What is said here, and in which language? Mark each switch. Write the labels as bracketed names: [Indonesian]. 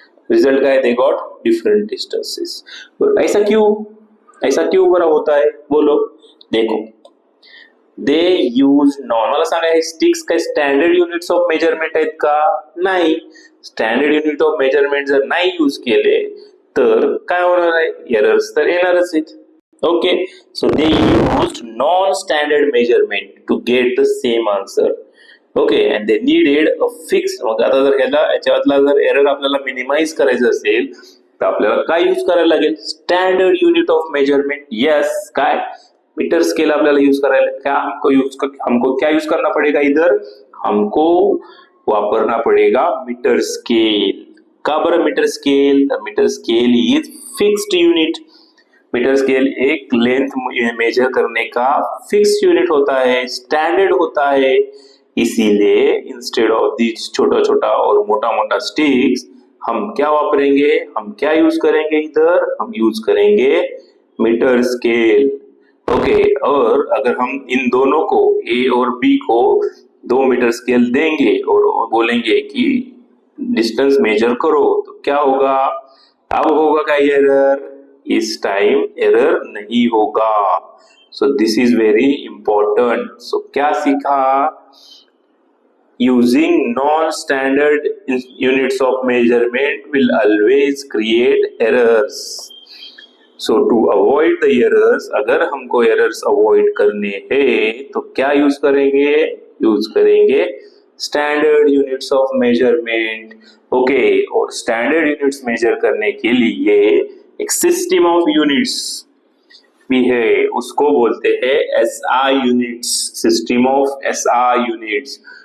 [Marathi] Result काय? [English] They got different distances. [Hindi] ऐसा क्यों बरा होता है? बोलो. [English] देखो, they use non. [Marathi] मला सांगा, हे स्टिक्स काय स्टँडर्ड युनिट्स ऑफ मेजरमेंट आहेत का? नाही. स्टँडर्ड युनिट ऑफ मेजरमेंट जर नाही यूज केले तर काय होणार आहे? एरर्स तर येणारच आहेत. [English] Okay, so they used non-standard measurement to get the same answer. Okay, and they needed a fixed. [Marathi] मग आता जर याच्यातला जर एरर आपल्याला मिनिमाइज करायचं असेल तर आपल्याला काय यूज करायला लागेल? Standard unit of measurement. Yes, काय? मीटर स्केल आपल्याला यूज करायला. [Hindi] क्या हमको क्या यूज करना पड़ेगा? इधर हमको वापरना पड़ेगा मीटर स्केल. [Marathi] का बरं मीटर स्केल? तर metre scale [English] Is fixed unit. [Hindi] Metre scale एक लेंथ मेजर करने का फिक्स यूनिट होता है, स्टैंडर्ड होता है. इसीलिए [English] instead of this [Hindi] छोटा छोटा और मोटा मोटा स्टिक्स हम क्या वापरेंगे? हम क्या यूज करेंगे? इधर हम यूज करेंगे मीटर स्केल. ओके, और अगर हम इन दोनों को, ए और बी को 2 मीटर स्केल देंगे और बोलेंगे कि डिस्टेंस मेजर करो, तो क्या होगा? अब होगा क्या एरर? इस टाइम एरर नहीं होगा। [English] So this is very important. [Hindi] सो क्या सीखा? [English] Using non-standard units of measurement will always create errors. So to avoid the errors, [Hindi] अगर हमको errors avoid करने हैं तो क्या यूज करेंगे? यूज करेंगे standard units of measurement. Okay, और standard units measure करने के लिए एक [English] system of units [Hindi] भी है, उसको बोलते हैं SI units, system of SI units.